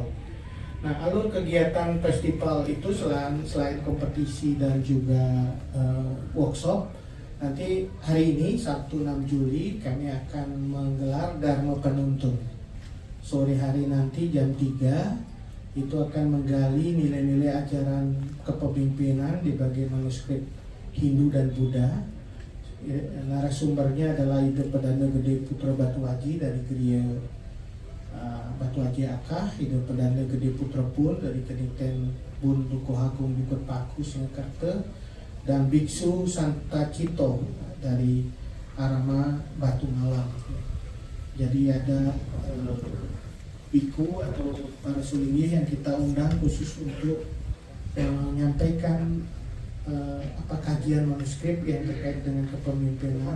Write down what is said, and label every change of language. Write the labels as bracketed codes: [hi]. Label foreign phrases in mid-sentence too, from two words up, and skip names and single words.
[id] Nah, alur kegiatan festival itu selain kompetisi dan juga workshop, nanti hari ini Sabtu 6 Juli kami akan menggelar Dharma Penuntun. Sore hari nanti jam 3 itu akan menggali nilai-nilai ajaran kepemimpinan di bagian manuskrip Hindu dan Buddha. Narasumbernya adalah Ida Perdana Gede Putra Batu Haji dari Geria Batu Haji Akah, Ida Perdana Gede Putra Pun dari Kediten Bun Dukuh Agung Bukit Paku Singkarta, dan Biksu Santa Cito dari Arama Batu Malang. Jadi ada biku atau para sulinggi yang kita undang khusus untuk menyampaikan kajian manuskrip yang terkait dengan kepemimpinan.